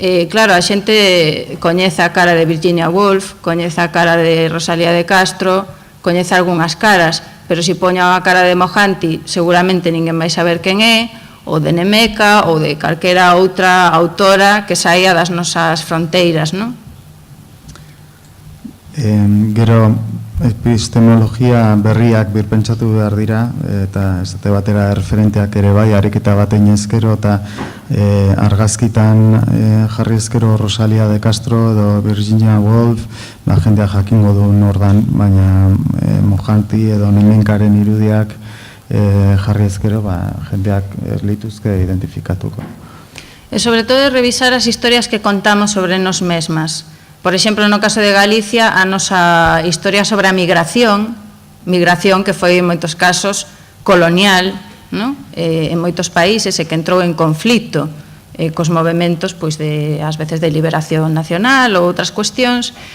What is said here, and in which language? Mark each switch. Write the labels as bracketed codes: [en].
[gl] Claro, a xente coñece a cara de Virginia Woolf, coñece a cara de Rosalía de Castro, coñece algunhas caras, pero se poño a cara de Mohanty, seguramente ninguén vai saber quen é, ou de Nemeca, ou de calquera outra autora que saía das nosas fronteiras, non? [eu] Gero, epistemologia berriak birpentsatu behar dira, eta esate batera referenteak ere bai, ariketa batein ezkero, eta argazkitan jarri ezkero Rosalía de Castro edo Virginia Woolf, jendeak jakingo du nordan, baina Mohanty edo Nemenkaren irudiak jarri ezkero, jendeak erlituzke identifikatuko. [gl] E sobre todo revisar as historias que contamos sobre nos mesmas. Por exemplo, no caso de Galicia, a nosa historia sobre a migración que foi en moitos casos colonial, en moitos países, e que entrou en conflito cos movementos, ás veces de liberación nacional ou outras cuestións.